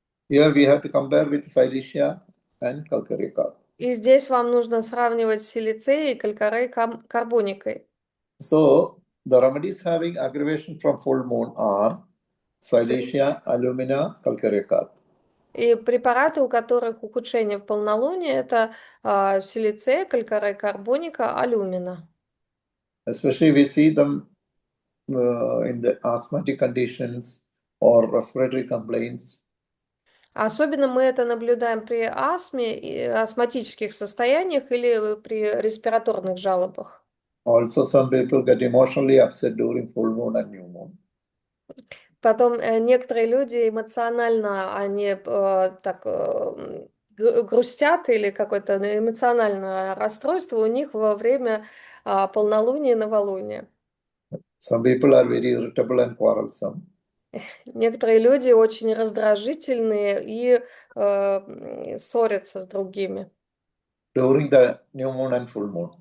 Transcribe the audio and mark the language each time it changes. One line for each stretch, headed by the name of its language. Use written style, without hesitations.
English: Here we have to compare with silicea and calcareous.
Russian: И здесь вам нужно сравнивать с силицеей и калькарей-карбоникой.
English: So, the remedies having aggravation from full moon are silicea, alumina, calcareous.
Russian: И препараты, у которых ухудшение в полнолуние, это силицея, калькарей-карбоника, алюмина.
English: Especially we see them in the asthmatic conditions or respiratory complaints.
Russian: Особенно мы это наблюдаем при астме, и астматических состояниях или при респираторных жалобах.
English: Also, some people get emotionally upset during full moon and new moon.
Russian: Потом некоторые люди эмоционально, они так грустят или какое-то эмоциональное расстройство у них во время полнолуния и новолуния.
English: Some people are very irritable and quarrelsome.
Russian: Некоторые люди очень раздражительные и ссорятся с другими
English: During the new moon and full moon.